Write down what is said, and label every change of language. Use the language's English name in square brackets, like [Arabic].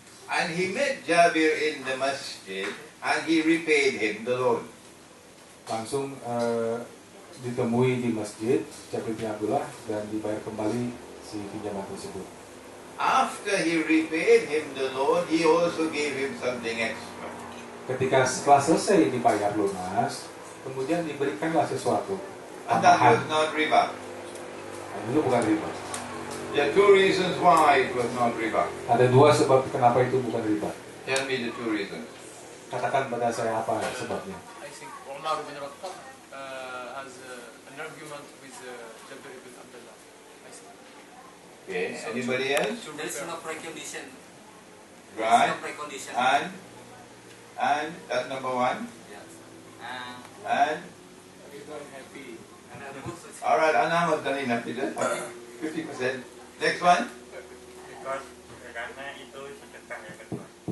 [English] And he met Jabir in the masjid and he repaid him the loan. [Indonesian] Langsung ditemui di masjid Jabir bin Abdullah dan dibayar kembali si pinjaman tersebut. [English] After he repaid him the loan, he also gave him something extra. [Indonesian] Setelah selesai dibayar lunas, kemudian diberikanlah sesuatu. [English] And that was not riba. [Indonesian] Itu bukan riba. [English] There are two reasons why it was not riba. [Indonesian] Ada dua sebab kenapa itu bukan riba. [English] Tell me the two reasons. [Indonesian] Katakan pada saya apa sebabnya. [English] I think Umar bin Khattab has an argument with Jabir bin Abdullah. I think. Okay, anybody else? There is no precondition. Right. No precondition. And that's number one. Yes. And Happy. alright, Anna was done enough, is it? 50%. Next one. Because [Indonesian] karena itu sedekah yang kedua.